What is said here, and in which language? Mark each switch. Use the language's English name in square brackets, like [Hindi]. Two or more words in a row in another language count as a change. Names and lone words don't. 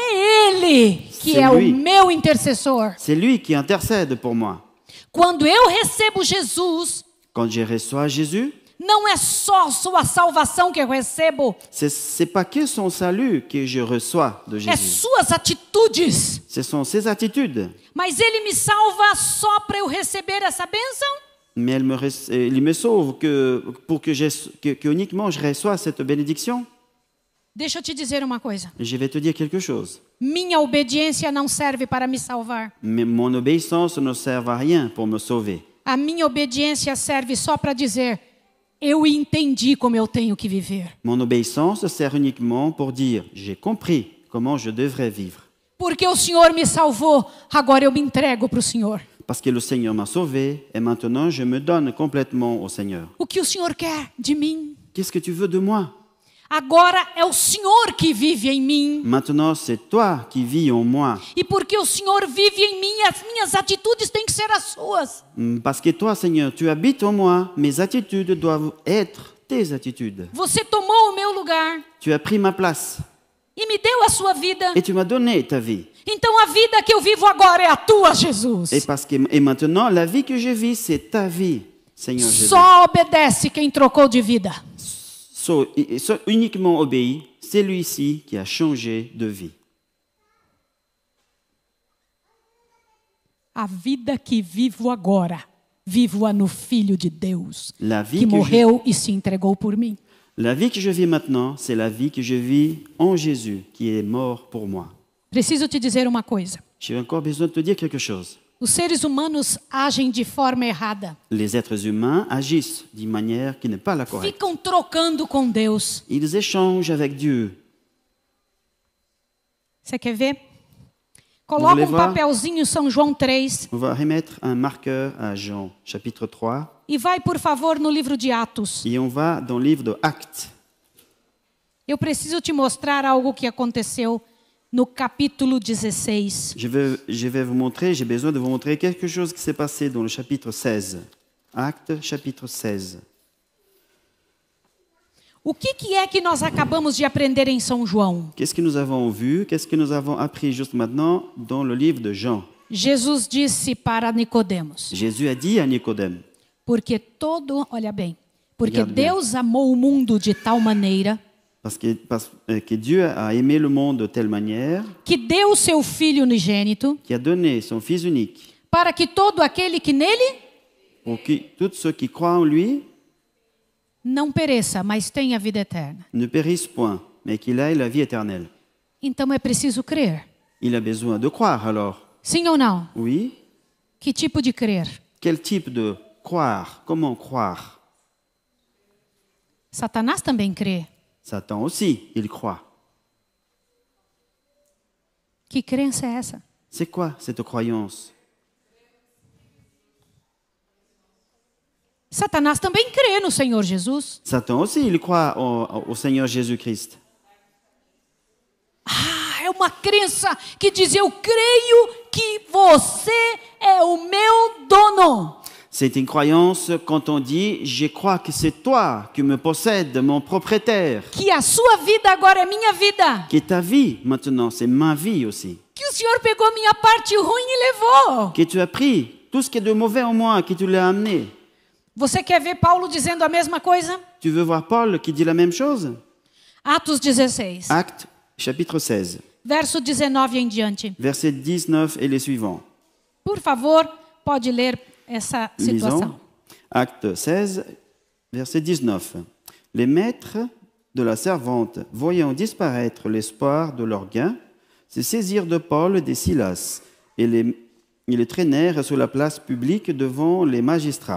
[Portuguese] É ele que é o meu intercessor. [French] C'est lui qui intercède pour moi. [Portuguese] Quando eu recebo Jesus, [French] quand je reçois Jésus, [Portuguese] não é só sua salvação que eu recebo. [French] C'est pas que son salut que je reçois de Jésus. [Portuguese] É suas atitudes. [French] Ce sont ses attitudes. [Portuguese] Mas ele me salva só para eu receber essa bênção? [French] Mais il me sauve pour que uniquement je reçois cette bénédiction. [Portuguese] Deixa eu te dizer uma coisa. [French] Je vais te dire quelque chose. [Portuguese] Minha obediência não serve para me salvar. [French] Mais mon obéissance ne sert à rien pour me sauver. [Portuguese] A minha obediência serve só para dizer: eu entendi como eu tenho que viver. [French] Mon obéissance sert uniquement pour dire: j'ai compris comment je devrais vivre. [Portuguese] Porque o Senhor me salvou, agora eu me entrego para o Senhor. [French] Parce que le Seigneur m'a sauvé et maintenant je me donne complètement au Seigneur. [Portuguese] O que o Senhor quer de mim? [French] Qu'est-ce que tu veux de moi? [Portuguese] Agora é o Senhor que vive em mim. [French] Maintenant c'est toi qui vis en moi. [Portuguese] E porque o Senhor vive em mim, as minhas atitudes têm que ser as suas. [French] Parce que toi, Seigneur, tu habites en moi, mes attitudes doivent être tes attitudes. [Portuguese] Você tomou o meu lugar. [French] Tu as pris ma place. [Portuguese] E me deu a sua vida. [French] Et tu m'as donné ta vie. [Portuguese] Então a vida que eu vivo agora é a tua, Jesus. [French] Et maintenant, la vie que je vis, c'est ta vie, Seigneur Jésus. [Portuguese] Só obedece quem trocou de vida. [French] Uniquement obéi, c'est lui-ci qui a changé de vie. [Portuguese] A vida que vivo agora, vivo-a no Filho de Deus, que morreu e se entregou por mim. [French] La vie que je vis maintenant, c'est la vie que je vis en Jésus, qui est mort pour moi. [Portuguese] Preciso te dizer uma coisa. [French] J'ai encore besoin de te dire quelque chose. [Portuguese] Os seres humanos agem de forma errada. [French] Les êtres humains agissent d'une manière qui n'est pas la correcte. [Portuguese] Ficam trocando com Deus. [French] Ils échangent avec Dieu. [Portuguese] Você quer ver? Coloca papelzinho São João 3. [French] On va remettre un marqueur à Jean, chapitre 3. [Portuguese] E vai, por favor, no livro de Atos. [French] Et on va dans le livre de Actes. [Portuguese] Eu preciso te mostrar algo que aconteceu no capítulo 16. [French] Je vais vous montrer, j'ai besoin de vous montrer quelque chose qui s'est passé dans le chapitre 16. Actes, chapitre 16. [Portuguese] O que é que nós acabamos de aprender em São João? [French] Qu'est-ce que nous avons vu? Qu'est-ce que nous avons appris juste maintenant dans le livre de Jean? [Portuguese] Jesus disse para Nicodemos. [French] Jésus a dit à Nicodème. [Portuguese] Porque Deus amou o mundo de tal maneira [French] parce que Dieu a aimé le monde de telle manière [Portuguese] que deu seu Filho unigênito [French] qui a donné son Fils unique [Portuguese] para que todo aquele que nele [French] pour que tous ceux qui croient en lui [Portuguese] não pereça, mas tenha vida eterna. [French] Ne périssent point, mais qu'il ait la vie éternelle. [Portuguese] Então é preciso crer. [French] Il a besoin de croire alors. [Portuguese] Sim ou não? [French] Oui. [Portuguese] Que tipo de crer? [French] Quel type de croire? Comment croire? [Portuguese] Satanás também crê. [French] Satan aussi, il croit. [Portuguese] Que crença é essa? [French] C'est quoi cette croyance? [Portuguese] Satanás também crê no Senhor Jesus. [French] Satan aussi, il croit au Seigneur Jésus-Christ. [Portuguese] Ah, é uma crença que diz: eu creio que você é o meu dono. [French] C'est une croyance quand on dit « Je crois que c'est toi qui me possèdes, mon propriétaire. » [Portuguese] Que a sua vida agora é minha vida. [French] Que ta vie maintenant, c'est ma vie aussi. [Portuguese] Que o Senhor pegou minha parte ruim e levou. [French] Que tu as pris tout ce qui est de mauvais en moi, que tu l'as amené. [Portuguese] Você quer ver Paulo dizendo a mesma coisa? [French] Tu veux voir Paul qui dit la même chose? [Portuguese] Atos 16. [French] Actes, chapitre 16, [Portuguese] Verso 19 em diante. [French] versets 19 et les suivants. [Portuguese] Por favor, pode ler essa situação. [French] Lisons. Acte 16, verset 19. Les maîtres de la servante, voyant disparaître l'espoir de leur gain, se saisirent de Paul et de Silas et les traînèrent sur la place publique devant les magistrats.